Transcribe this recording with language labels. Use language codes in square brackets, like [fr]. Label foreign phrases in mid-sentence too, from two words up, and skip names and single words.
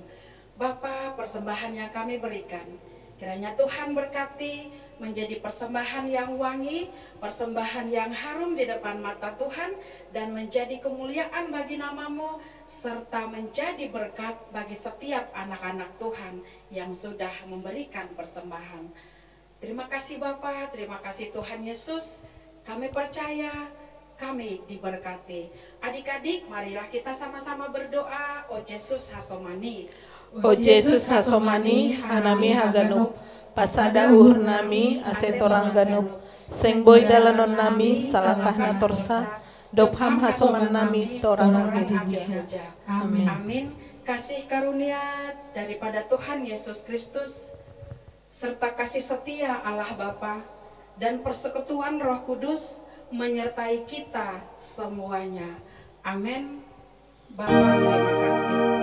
[id] Bapa, persembahan yang kami berikan, kiranya Tuhan berkati menjadi persembahan yang wangi, persembahan yang harum di depan mata Tuhan, dan menjadi kemuliaan bagi nama-Mu, serta menjadi berkat bagi setiap anak-anak Tuhan yang sudah memberikan persembahan. Terima kasih Bapa, terima kasih Tuhan Yesus, kami percaya, kami diberkati. Adik-adik, marilah kita sama-sama berdoa. [bts] O Yesus Hasomani, O Yesus Hasomani, Hanami Haganup, pasada uhur nami asetorang ganup, seng boy dalanon nami salakahna torsa, dopham hasoman nami torang gerija. [id] Amin. Amin. Kasih karunia daripada Tuhan Yesus Kristus, serta kasih setia Allah Bapa dan persekutuan Roh Kudus menyertai kita semuanya. Amin. Bapa, terima kasih.